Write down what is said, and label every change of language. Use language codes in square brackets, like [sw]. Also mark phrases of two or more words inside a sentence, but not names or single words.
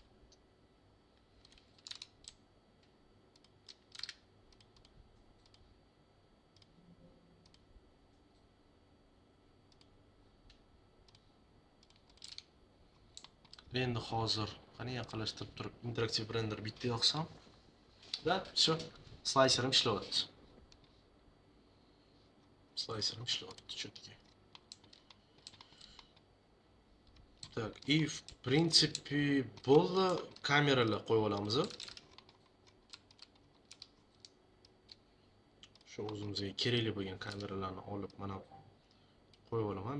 [uz] Endi hozir qani yaqinlashtirib turib interaktiv render bitta yoqsam, da, всё. Slayserim ishlayapti. Slayserim ishlayapti, четкий. [ru] Так, и в принципе bo'ldi. [uz] Kameralar qo'yib olamiz. Shu o'zimizga kerakli bo'lgan kameralarni olib mana qo'yib olaman.